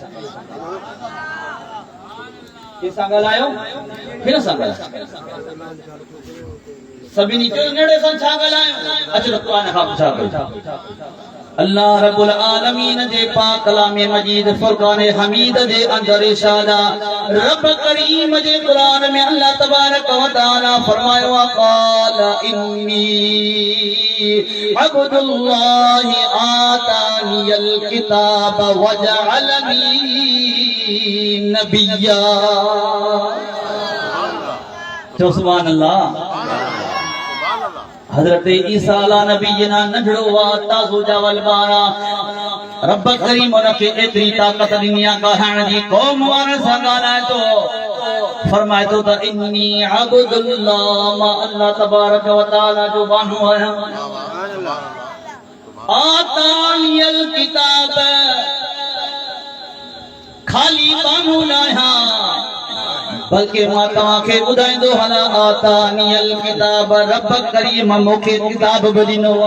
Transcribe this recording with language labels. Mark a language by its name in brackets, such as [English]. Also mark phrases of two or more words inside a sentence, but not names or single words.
[Sindhi] कंहिंसां ॻाल्हायो हिन सां ॻाल्हायो सभिनी चयो नंढे सां छा ॻाल्हायो अचो त क़ुरान खां पुछा कयो [Arabic] الله رب العالمين [Sindhi] जे पाक कलाम मजीद फुरकान हमीद जे अंदर इरशाद रब करीम जे कुरान में [Arabic] الله تبارك وتعالى [Sindhi] फरमायो [Arabic] قال إني عبد الله آتاني الكتاب وجعلني نبيا [Sindhi] तो [Arabic] سبحان الله [Sindhi] हजरत ईसा [Arabic] على نبينا [Sindhi] नढड़ो वा ताज़ो जावल बारा रब करीम उनखे एतिरी ताक़त ॾिनी आहे ॻाल्हाइण जी क़ौम वारनि सां ॻाल्हाए थो फरमाए थो त [Arabic] إني عبد الله [Sindhi] मां [Arabic] الله تبارك وتعالى [Sindhi] जो बानो आहियां [Arabic] آتاني الكتاب [Sindhi] खाली बानो न आहियां बल्कि मां तव्हांखे ॿुधाईंदो हलां [Arabic] آتاني الكتاب [Sindhi] रब करीम मूंखे किताब बि ॾिनो